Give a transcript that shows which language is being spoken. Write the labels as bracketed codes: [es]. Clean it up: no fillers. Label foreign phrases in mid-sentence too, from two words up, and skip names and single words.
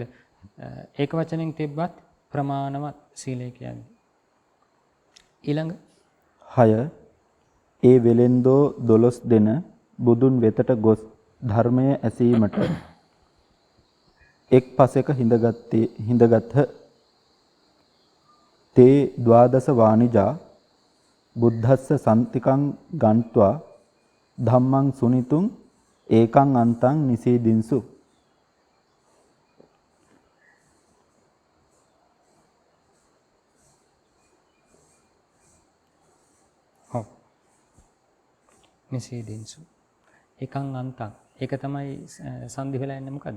[si] ඒක වචනෙන් තිබ්බත් ප්‍රමාණවත් සීලය කියන්නේ. ඊළඟ 6 ඒ වෙලෙන්දෝ 12 දෙන බුදුන් වෙතට ගොස් ධර්මය ඇසීමට එක් පසෙක හිඳගත්හ. [pi] තේ ද්වාදස වාණිජා බුද්ධස්ස සන්තිකං ගන්්වා ධම්මං සුනිතුං ඒකං අන්තං නිසීදින්සු. [si] ඔව්. [pi] නිසීදින්සු. ඒකං අන්තං. [si] ඒක තමයි සංදි වෙලා ඉන්නේ මොකද්ද?